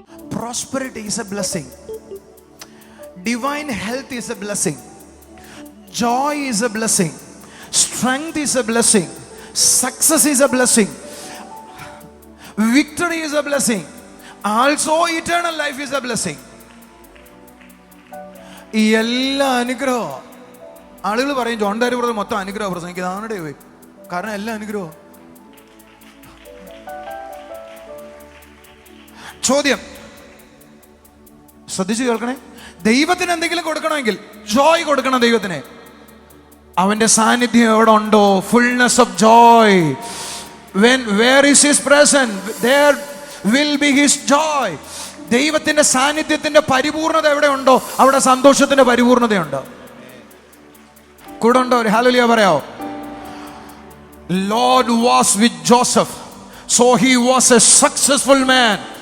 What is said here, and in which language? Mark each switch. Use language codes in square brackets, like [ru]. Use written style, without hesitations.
[en] Prosperity is a blessing. Divine health is a blessing. Joy is a blessing. Strength is a blessing. Success is a blessing. Victory is a blessing. Also eternal life is a blessing. [ml] ഈ എല്ലാ അനുഗ്രഹവും ആളുകൾ പറയും, John ഡാരി brother മൊത്തം അനുഗ്രഹം പ്രസംഗിക്കുന്നതാണ് ദൈവം. കാരണം എല്ലാ അനുഗ്രഹവും. ചോദ്യം ശ്രദ്ധിച്ചു കേൾക്കണേ. ദൈവത്തിന് എന്തെങ്കിലും കൊടുക്കണമെങ്കിൽ ജോയ് കൊടുക്കണം. ദൈവത്തിന് അവന്റെ സാന്നിധ്യം എവിടെ ഉണ്ടോ, [en] Fullness of joy. where is his presence, there will be his joy. [ml] ദൈവത്തിന്റെ സാന്നിധ്യത്തിന്റെ പരിപൂർണത എവിടെ ഉണ്ടോ അവിടെ സന്തോഷത്തിന്റെ പരിപൂർണതയുണ്ട്. കൂടെ ഉണ്ടോ? ഹല്ലേലൂയ പറയാവോ? [en] Lord was with Joseph, so he was a successful man.